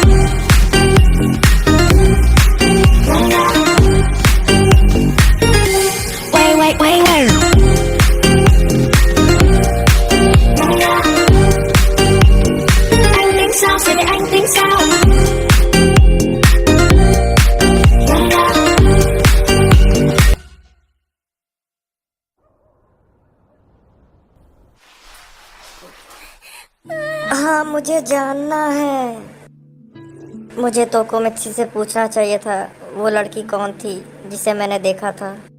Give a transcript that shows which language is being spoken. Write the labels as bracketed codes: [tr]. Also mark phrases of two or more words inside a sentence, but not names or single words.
[vi] Quay. Anh tính sao rồi để anh tính sao? [hi] हाँ, मुझे जानना है। मुझे तोकोमित्सी से पूछना चाहिए था वो लड़की कौन थी जिसे मैंने देखा था।